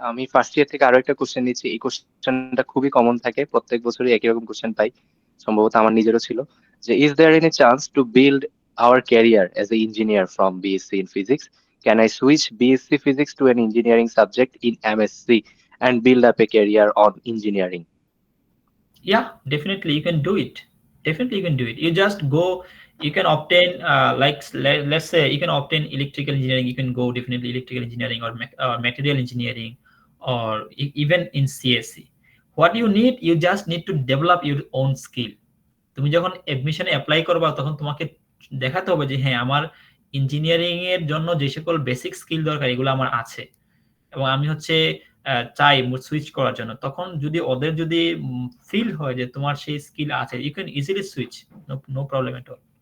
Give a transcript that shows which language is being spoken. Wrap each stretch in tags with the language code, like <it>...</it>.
<bn>আমি first year থেকে আরো একটা কোশ্চেন নিচ্ছি। এই কোশ্চেনটা খুবই কমন থাকে, প্রত্যেক বছরই একই রকম কোশ্চেন পাই, সম্ভবত আমার নিজেরও ছিল, যে</bn> <en>Is there any chance to build our career as a engineer from BSc in physics? Can I switch BSc physics to an engineering subject in MSc and build up a career on engineering? Yeah, definitely you can do it. Definitely you can do it. You just go, you can obtain let's say you can obtain electrical engineering. You can go definitely electrical engineering or material engineering, or even in CSC. What you need, you just need to develop your own skill.</en> <bn>তুমি যখন এডমিশনে apply করবা তখন তোমাকে দেখাতে হবে যে হ্যাঁ, আমার ইঞ্জিনিয়ারিং এর জন্য যে সকল বেসিক স্কিল দরকার এগুলো আমার আছে এবং আমি হচ্ছে চাই সুইচ করার জন্য। তখন যদি ওদের যদি ফিল হয় যে তোমার সেই স্কিল আছে,</bn> <en>You can easily switch, no problem at all.</en>